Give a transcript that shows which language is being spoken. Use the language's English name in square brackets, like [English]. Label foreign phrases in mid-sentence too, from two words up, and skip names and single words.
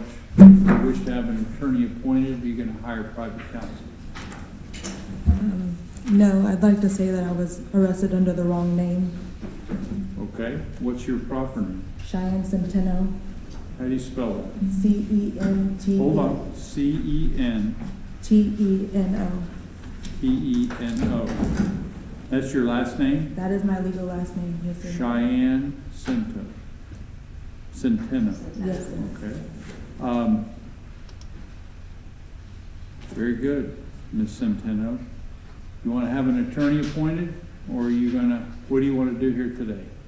[English] If you wish to have an attorney appointed, you're going to hire private counsel. No, I'd like to say that I was arrested under the wrong name. Okay, what's your proper name? Cheyenne Centeno. How do you spell that? C-E-N-T. Hold on, C-E-N. T-E-N-O. P-E-N-O. That's your last name? That is my legal last name, yes, sir. Cheyenne Centeno. Yes, sir. Okay. Very good, Ms. Centeno. You want to have an attorney appointed, or are you going to, what do you want to do here today?